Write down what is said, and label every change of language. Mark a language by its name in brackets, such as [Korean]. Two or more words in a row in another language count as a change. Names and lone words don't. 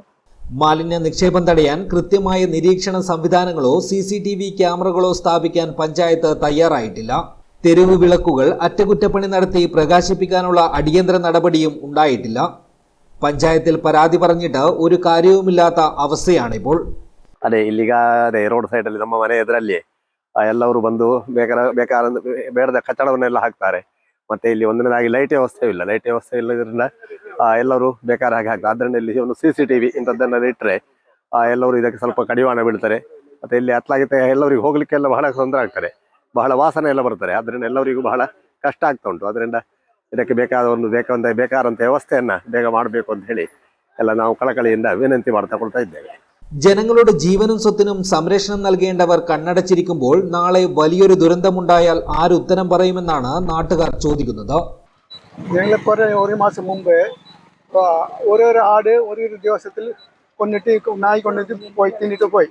[Malayalam] മാലിന്യ നിക്ഷേപം തടയാൻ കൃത്യമായ നിരീക്ഷണ സംവിധാനങ്ങളോ CCTV ക്യാമറകളോ സ്ഥാപിക്കാൻ പഞ്ചായത്ത് തയ്യാറായിട്ടില്ല. തെരുവ് വിളക്കുകൾ അറ്റകുറ്റപ്പണി നടത്തി പ്രകാശിപ്പിക്കാനുള്ള അടിയന്തര നടപടിയും ഉണ്ടായിട്ടില്ല. പഞ്ചായത്തിൽ പരാതി പറഞ്ഞിട്ട് ഒരു കാര്യവുമില്ലാത്ത അവസ്ഥയാണിപ്പോൾ. [Kannada] ಅದೇ ಇಲ್ಲಿಗ ಅದೇ [English] road side [Kannada] ನಮ್ಮ ಮನೆ ಎದುರಲ್ಲಿಯೇ ಎಲ್ಲರೂ ಬಂದು ಬೇಡದ ಕಟ್ಟಡವನ್ನೆಲ್ಲ ಹಾಕ್ತಾರೆ. ಮತ್ತೆ ಇಲ್ಲಿ ಒಂದನೇದಾಗಿ ಲೈಟ್ ವ್ಯವಸ್ಥೆ ಇಲ್ಲ. ಲೈಟ್ ವ್ಯವಸ್ಥೆ ಇಲ್ಲದ್ರಿಂದ ಎಲ್ಲರೂ ಬೇಕಾದ ಹಾಗೆ ಹಾಕ್ತಾರೆ. ಅದರಿಂದ ಇಲ್ಲಿ ಒಂದು CCTV ಇಂಥದ್ದನ್ನೆಲ್ಲ ಇಟ್ಟರೆ ಎಲ್ಲರೂ ಇದಕ್ಕೆ ಸ್ವಲ್ಪ ಕಡಿವಾಣ ಬೀಳ್ತಾರೆ. ಮತ್ತೆ ಇಲ್ಲಿ ಅತ್ಲಾಗಿತ್ತೆ ಎಲ್ಲರಿಗೂ ಹೋಗ್ಲಿಕ್ಕೆಲ್ಲ ಬಹಳ ತೊಂದರೆ ಆಗ್ತಾರೆ. ಬಹಳ ವಾಸನೆ ಎಲ್ಲ ಬರ್ತಾರೆ. ಅದರಿಂದ ಎಲ್ಲರಿಗೂ ಬಹಳ ಕಷ್ಟ ಆಗ್ತಾ ಉಂಟು. ಅದರಿಂದ ಇದಕ್ಕೆ ಬೇಕಾದಂಥ ವ್ಯವಸ್ಥೆಯನ್ನ ಬೇಗ ಮಾಡಬೇಕು ಅಂತ ಹೇಳಿ ಎಲ್ಲ ನಾವು ಕಳಕಳಿಯಿಂದ ವಿನಂತಿ ಮಾಡ್ತಾ ಕೊಡ್ತಾ ಇದ್ದೇವೆ. [Malayalam] ജനങ്ങളുടെ ജീവനും സ്വത്തിനും സംരക്ഷണം നൽകേണ്ടവർ കണ്ണടച്ചിരിക്കുമ്പോൾ നാളെ വലിയൊരു ദുരന്തമുണ്ടായാൽ ആരുത്തരം പറയുമെന്നാണ് നാട്ടുകാർ ചോദിക്കുന്നത്. ഞങ്ങൾ ഒരു മാസം മുമ്പ് ഓരോരോ ആട് ഒരു ദിവസത്തിൽ കൊന്നിട്ട് നായി കൊണ്ടിട്ട് തിന്നിട്ട് പോയി.